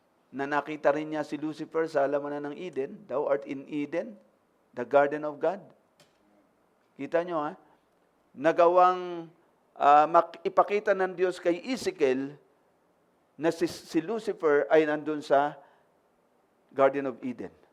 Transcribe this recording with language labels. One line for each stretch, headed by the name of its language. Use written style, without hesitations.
Filipino: Na nakita rin niya si Lucifer sa halaman ng Eden.
English: Thou art in Eden, the garden of God.
Filipino: Kita nyo nagawang ipakita ng Diyos kay Ezekiel na si Lucifer ay nandun sa Garden of Eden.